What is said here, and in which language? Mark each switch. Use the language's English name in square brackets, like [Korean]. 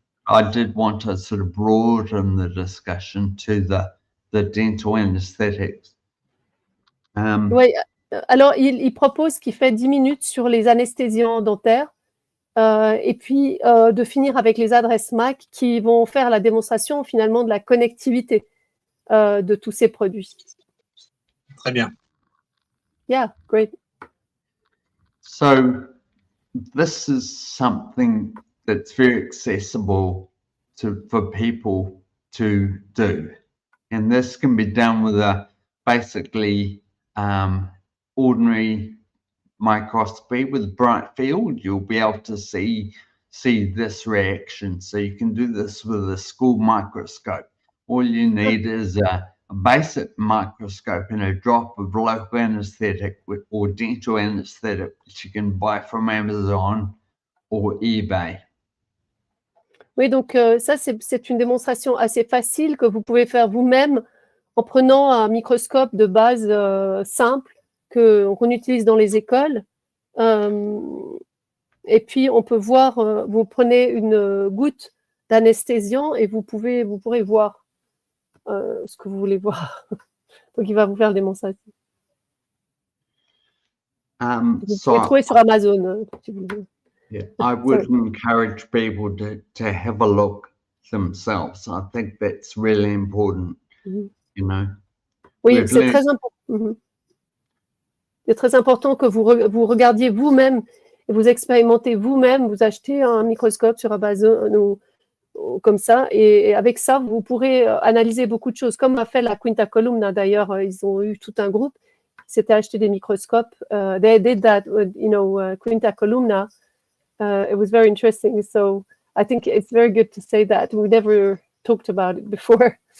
[English] I did want to sort of broaden the discussion to the dental anesthetics. [French] Oui, alors il propose qu'il fait 10 minutes sur les anesthésiants dentaires et puis de finir avec les adresses MAC qui vont faire la démonstration finalement de la connectivité de tous ces produits. Très bien. [English] Yeah, great. So this is something that's very accessible for people to do. And this can be done with a basically ordinary microscopy with bright field. You'll be able to see this reaction. So you can do this with a school microscope. All you need is a basic microscope and a drop of local anesthetic or dental anesthetic, which you can buy from Amazon or eBay. [French] Oui, donc ça, c'est une démonstration assez facile que vous pouvez faire vous-même en prenant un microscope de base simple qu'on utilise dans les écoles. Et puis, on peut voir, vous prenez une goutte d'anesthésiant et vous pourrez voir ce que vous voulez voir. Donc, il va vous faire la démonstration. Vous pouvez trouver sur Amazon, si vous voulez. Yeah, I would encourage people to have a look themselves. I think that's really important, you know. Oui, c'est très important. C'est très important que vous regardiez vous-même et vous expérimentez vous-même. Vous achetez un microscope sur Amazon ou comme ça, et avec ça, vous pourrez analyser beaucoup de choses, comme a fait la Quinta Columna. D'ailleurs, ils ont eu tout un groupe qui s'était acheté des microscopes. [English] They did that, Quinta Columna. It was very interesting. So I think it's very good to say that. We never talked about it before.